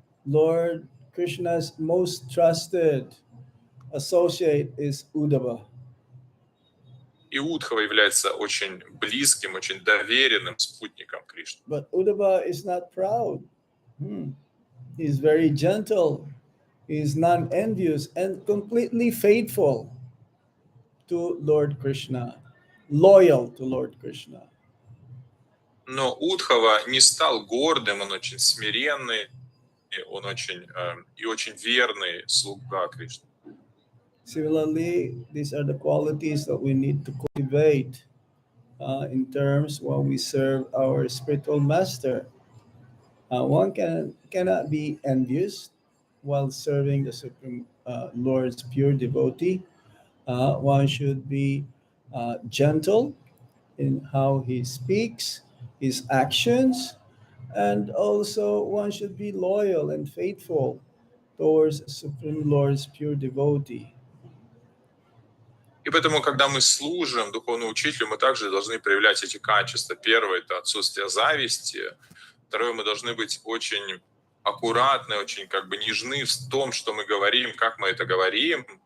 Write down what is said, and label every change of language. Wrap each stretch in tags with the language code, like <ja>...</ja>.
<en>Lord Krishna's most trusted associate is Uddhava.</en> <ru>И Удхава является очень близким, очень доверенным спутником Кришны.</ru> <en>But Uddhava is not proud. He is very gentle. He is non-envious and completely faithful to Lord Krishna, loyal to Lord Krishna.</en> <ru>Но Удхава не стал гордым, он очень смиренный, он очень верный слуга Кришны.</ru> <en>Similarly, these are the qualities that we need to cultivate in terms when we serve our spiritual master. One cannot be envious while serving the Supreme Lord's pure devotee. One should be gentle in how he speaks, his actions, and also one should be loyal and faithful towards Supreme Lord's pure devotee.</en> <ru>И поэтому, когда мы служим духовному учителю, мы также должны проявлять эти качества. Первое – это отсутствие зависти. Второе – мы должны быть очень аккуратны, очень нежны в том, что мы говорим, как мы это говорим.</ru>